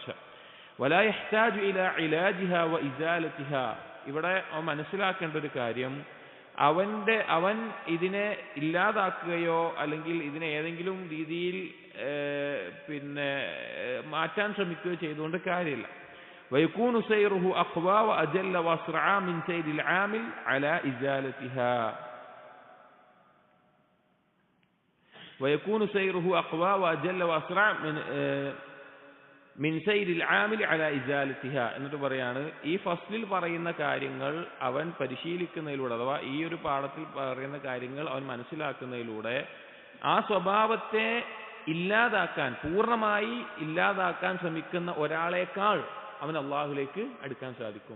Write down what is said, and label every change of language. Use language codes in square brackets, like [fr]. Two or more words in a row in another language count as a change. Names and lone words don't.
[ar] ولا يحتاج إلى علاجها وإزالتها. [ml] ഇവിടെ മനസ്സിലാക്കേണ്ട ഒരു കാര്യം, അവൻ ഇതിനെ ഇല്ലാതാക്കുകയോ അല്ലെങ്കിൽ ഇതിനെ ഏതെങ്കിലും രീതിയിൽ മാറ്റാൻ ശ്രമിക്കുകയോ ചെയ്തുകൊണ്ട് കാര്യമില്ല. [ar] ويكون سيره أقوى وأجل وأسرع من سير العامل على إزالتها. ويكون سيره أقوى وأجل وأسرع من سير العامل على إزالتها. [ml] എന്നിട്ട് പറയാണ്, ഈ ഫസ്ലിൽ പറയുന്ന കാര്യങ്ങൾ അവൻ പരിശീലിക്കുന്നതിലൂടെ, അഥവാ ഈ ഒരു പാഠത്തിൽ പറയുന്ന കാര്യങ്ങൾ അവൻ മനസ്സിലാക്കുന്നതിലൂടെ ആ സ്വഭാവത്തെ ഇല്ലാതാക്കാൻ, പൂർണ്ണമായി ഇല്ലാതാക്കാൻ ശ്രമിക്കുന്ന ഒരാളേക്കാൾ അവൻ അള്ളാഹുലേക്ക് അടുക്കാൻ സാധിക്കും.